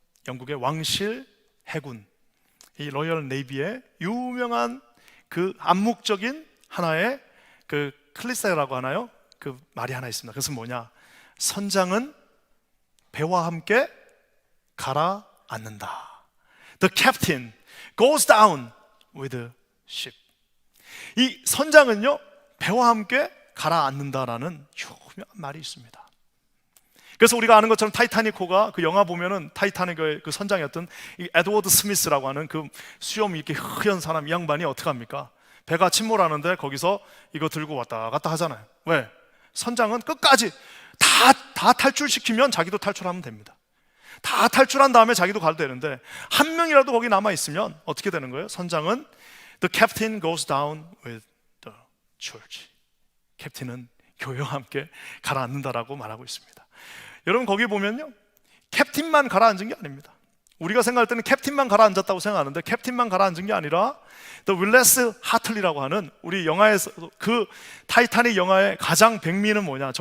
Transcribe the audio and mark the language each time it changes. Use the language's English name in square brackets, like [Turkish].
[Korean] 영국의 왕실 해군, 이 로열 네이비의 유명한 그 암묵적인 하나의 그 클리세라고 하나요? 그 말이 하나 있습니다. 그것은 뭐냐? 선장은 배와 함께 가라앉는다. [English] The captain goes down with the ship. [Korean] 이 선장은요, 배와 함께 가라앉는다라는 유명한 말이 있습니다. 그래서 우리가 아는 것처럼 타이타닉호가 그 영화 보면은 타이타닉의 그 선장이었던 이 에드워드 스미스라고 하는 그 수염이 이렇게 흐연 사람, 이 양반이 어떻게 합니까? 배가 침몰하는데 거기서 이거 들고 왔다 갔다 하잖아요. 왜? 선장은 끝까지 다 탈출시키면 자기도 탈출하면 됩니다. 다 탈출한 다음에 자기도 가도 되는데 한 명이라도 거기 남아있으면 어떻게 되는 거예요? 선장은 [English] The captain goes down with the church. [Korean] 캡틴은 교회와 함께 가라앉는다라고 말하고 있습니다. 여러분, 거기 보면요, 캡틴만 가라앉은 게 아닙니다. 우리가 생각할 때는 캡틴만 가라앉았다고 생각하는데 캡틴만 가라앉은 게 아니라 The 윌레스 하틀리라고 하는 우리 영화에서 그 타이타닉 영화의 가장 백미는 뭐냐?